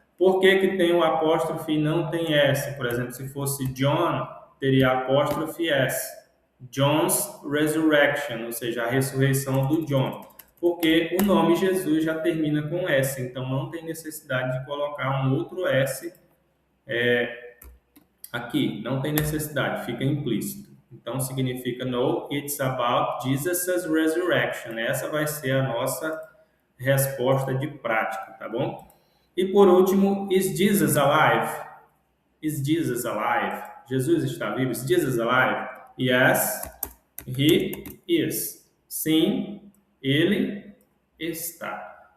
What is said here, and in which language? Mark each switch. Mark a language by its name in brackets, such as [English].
[Portuguese] Por que tem o apóstrofe e não tem S? Por exemplo, se fosse John, teria apóstrofe S. John's resurrection, ou seja, a ressurreição do John. Porque o nome Jesus já termina com S, então não tem necessidade de colocar um outro S aqui, não tem necessidade, fica implícito. Então, significa [English] no, it's about Jesus' resurrection. [Portuguese] Essa vai ser a nossa resposta de prática, tá bom? E por último, [English] is Jesus alive? Is Jesus alive? [Portuguese] Jesus está vivo? [English] Is Jesus alive? Yes, he is. [Portuguese] Sim, ele está.